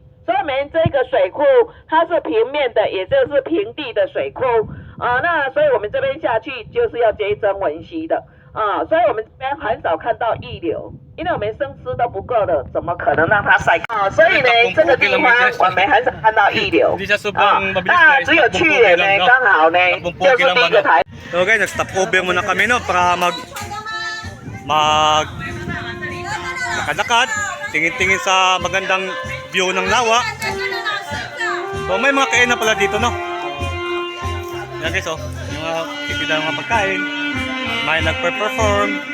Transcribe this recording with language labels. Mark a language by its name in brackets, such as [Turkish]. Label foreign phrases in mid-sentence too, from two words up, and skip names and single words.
[Chinese] 所以我们这个水库它是平面的，也就是平地的水库那所以我们这边下去就是要接曾文溪的所以我们这边很少看到溢流，因为我们生湿都不够了，怎么可能让它晒所以呢，这个地方我们很少看到溢流那只有去年呢，刚好呢就是第一个台。 [English] So guys, [Filipino] nag-stop over muna kami no para lakad-lakad, tingin-tingin sa magandang view ng lawa. So may mga kainan pala dito no. Yan guys mga titida ng mga pagkain, may nagpe-perform.